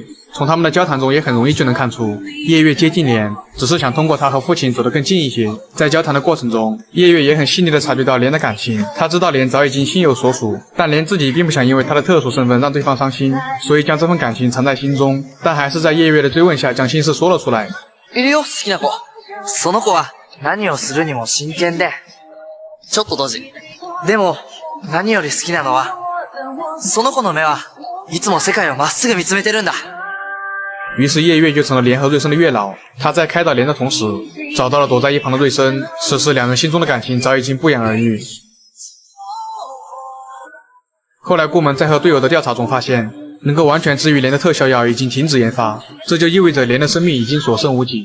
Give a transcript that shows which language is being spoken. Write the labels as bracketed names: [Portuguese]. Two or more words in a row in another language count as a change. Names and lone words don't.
[Chinese] 从他们的交谈中也很容易就能看出，叶月接近莲只是想通过他和父亲走得更近一些。在交谈的过程中，叶月也很细腻地察觉到莲的感情，他知道莲早已经心有所属，但莲自己并不想因为他的特殊身份让对方伤心，所以将这份感情藏在心中，但还是在叶月的追问下将心事说了出来。 [Japanese] いるよ、好きな子。その子は何をするにも真剣で、ちょっとドジ。でも、何より好きなのは、その子の目はいつも世界をまっすぐ見つめてるんだ。 [Chinese] 于是叶月就成了莲和瑞森的月老。他在开导莲的同时，找到了躲在一旁的瑞森。此时两人心中的感情早已经不言而喻。后来顾门在和队友的调查中发现，能够完全治愈莲的特效药已经停止研发，这就意味着莲的生命已经所剩无几。